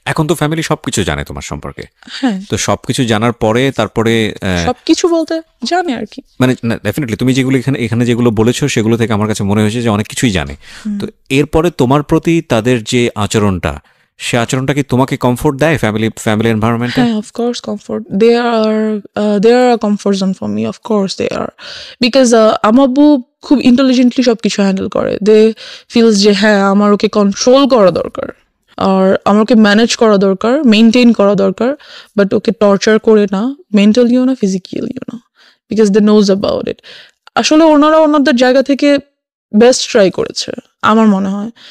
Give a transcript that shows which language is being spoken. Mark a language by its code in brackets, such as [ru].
[bn] এখন তো ফ্যামিলি সবকিছু জানে তোমার সম্পর্কে। হ্যাঁ, তো সবকিছু জানার পরে তারপরে সবকিছু বলতে জানে আর কি। মানে ডেফিনেটলি তুমি যেগুলো এখানে যেগুলো বলেছো সেগুলো থেকে আমার কাছে মনে হয়েছে যে অনেক কিছুই জানে। তো এরপরে তোমার প্রতি তাদের যে আচরণটা, সে আচরণটা কি তোমাকে কমফোর্ট দেয় ফ্যামিলি এনভায়রনমেন্টে? হ্যাঁ, [en] of course comfort. They are a comfort zone for me. Of course they are. Because [bn] আমার আব্বু খুব ইন্টেলিজেন্টলি সবকিছু হ্যান্ডেল করে। দে ফিলস যে হ্যাঁ, আমার ওকে কন্ট্রোল করা দরকার, আর আমার ওকে ম্যানেজ করা দরকার, মেনটেন করা দরকার, বাট ওকে টর্চার করে না, মেন্টালিও না, ফিজিক্যালিও না। [en] Because they knows about it. [bn] আসলে ওনারা ওনাদের জায়গা থেকে বেস্ট ট্রাই করেছে আমার মনে হয়।